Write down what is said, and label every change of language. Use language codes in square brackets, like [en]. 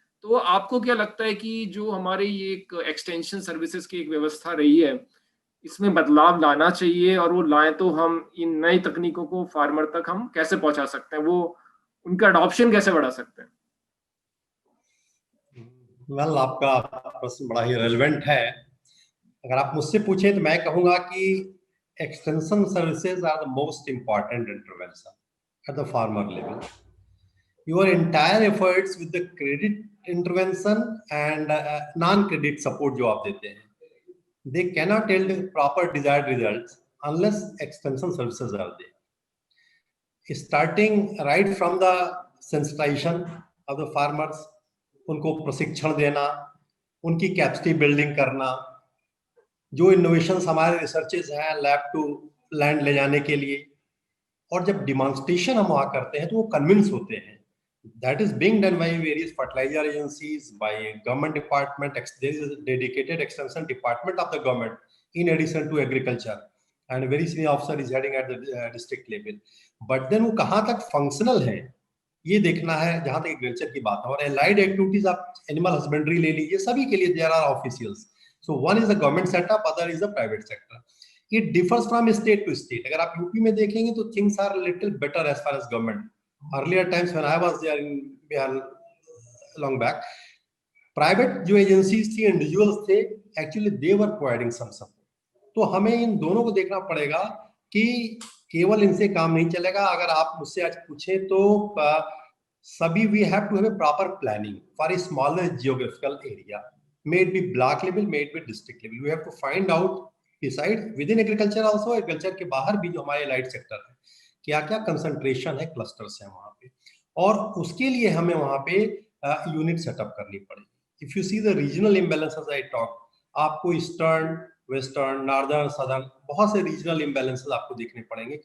[hi] तो आपको क्या लगता है कि जो हमारे ये एक एक्सटेंशन सर्विसेज की एक व्यवस्था रही है, इसमें बदलाव लाना चाहिए, और वो लाएं तो हम इन नई तकनीकों को फार्मर तक हम कैसे पहुंचा सकते हैं, वो उनका अडॉप्शन कैसे बढ़ा सकते हैं? वेल, आपका प्रश्न बड़ा ही रेलेवेंट है। अगर आप मुझसे पूछें तो मैं कहूंगा कि [en] Extension services are the most important intervention at the farmer level. Your entire efforts with the credit intervention and non-credit support [hi] जो आप देते हैं, [en] they cannot yield proper desired results unless extension services are there. Starting right from the sensitization of the farmers, [hi] उनको प्रशिक्षण देना, उनकी capacity building करना, जो इनोवेशंस हमारे रिसर्चेज हैं लैब टू लैंड ले जाने के लिए, और जब डिमॉन्स्ट्रेशन हम वहाँ करते हैं तो वो कन्विंस होते हैं। [en] That is being done by various fertilizer agencies, by government department. There is a dedicated extension department of the government in addition to agriculture, and a very senior officer is heading at the district level. [hi] But then वो कहाँ तक functional है ये देखना है, जहाँ तक agriculture की बात है। और allied activities, आप एनिमल हस्बेंड्री ले लीजिए, सभी के लिए [en] there are officials. So one is the government setup, other is the private sector. It differs from state to state. [hi] अगर आप यूपी में देखेंगे तो [en] things are a little better as far as government. Earlier times when I was there in Bihar long back, private जो agencies थी, individuals थे, actually they were providing some support. [hi] तो हमें इन दोनों को देखना पड़ेगा कि केवल इनसे काम नहीं चलेगा। अगर आप मुझसे आज पूछें तो सभी [en] we have to have a proper planning for a smaller geographical area. May it be block level, may it be district level. We have to find out beside within agriculture also, [hi] agriculture के बाहर भी जो हमारे allied sector है, क्या क्या concentration है, clusters है वहां पे, और उसके लिए हमें वहां पे यूनिट सेटअप करनी पड़ेगी। [en] if you see the regional imbalances I talk, [hi] आपको ईस्टर्न, वेस्टर्न, नॉर्दर्न, सदर्न, बहुत से रीजनल इम्बैलेंसेस आपको देखने पड़ेंगे।